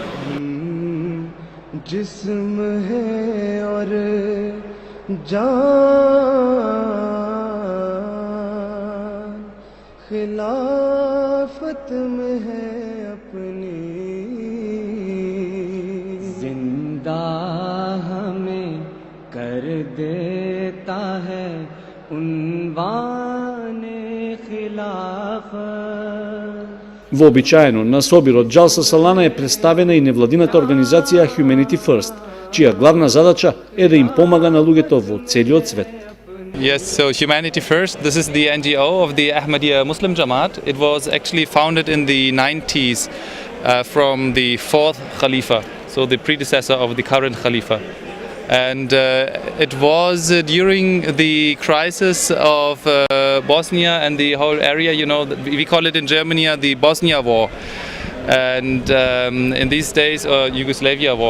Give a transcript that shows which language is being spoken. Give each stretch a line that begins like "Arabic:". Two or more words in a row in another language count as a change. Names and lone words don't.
Urdu: جسم ہے اور جان خلافت میں ہے اپنی، زندہ ہمیں کر دیتا ہے عنوان خلافت.
Macedonian: Вообичаено на собирот Џалса Салана е представена и невладината организација Humanity First, чија главна задача е да им помага на луѓето во целиот свет.
English: Yes, so Humanity First, this is the NGO of the Ahmadiyya Muslim Jamaat. It was actually founded in the 90s from the 4th Khalifa, so the predecessor of the current Khalifa. And it was during the crisis of Bosnia and the whole area, you know, we call it in Germany the Bosnia War, And in these days, Yugoslavia war.